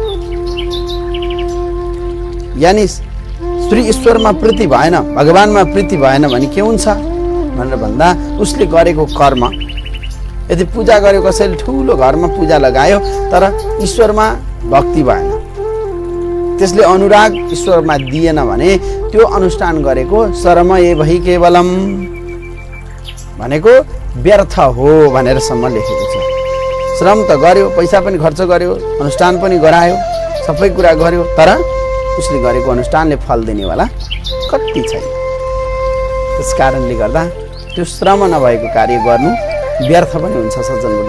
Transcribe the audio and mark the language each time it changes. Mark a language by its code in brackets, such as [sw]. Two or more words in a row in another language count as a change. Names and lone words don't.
[ne] यानी श्री ईश्वरमा प्रीति भएन, भगवानमा प्रीति भएन भने के हुन्छ भनेर भन्दा उसले गरेको कर्म, यदि पूजा गर्यो, कसैले ठुलो घरमा पूजा लगायो तर ईश्वरमा भक्ति भएन, त्यसले अनुराग ईश्वरमा दिएन भने त्यो अनुष्ठान गरेको [sa] श्रम एव हि केवलम् [ne] भनेको व्यर्थ हो भनेर सम्म लेखेको छ। श्रम त गर्यो, पैसा पनि खर्च गर्यो, अनुष्ठान पनि गरायो, सबै कुरा गर्यो, तर उसले गरेको अनुष्ठानले फल दिनेवाला कति छैन। त्यस कारणले गर्दा त्यो श्रम नभएको कार्य गर्नु व्यर्थ पनि हुन्छ सज्जनहरू।